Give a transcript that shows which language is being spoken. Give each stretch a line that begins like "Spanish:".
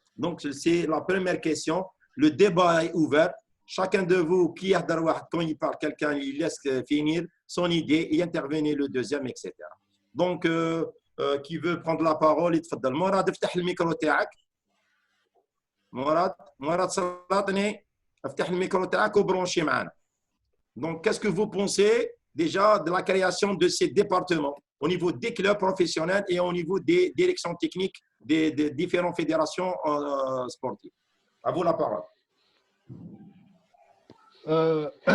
French: Donc, c'est la première question. Le débat est ouvert. Chacun de vous qui a quand il parle, quelqu'un, il laisse finir son idée et intervenir le deuxième, etc. Donc, qui veut prendre la parole,
Arabic: يتفضل. مراد افتح الميكرو تاعك. مراد سلطني افتح الميكرو تاعك وبرونشي معنا.
French: Donc, qu'est-ce que vous pensez déjà de la création de ces départements au niveau des clubs professionnels et au niveau des directions techniques des différentes fédérations sportives? À vous la parole.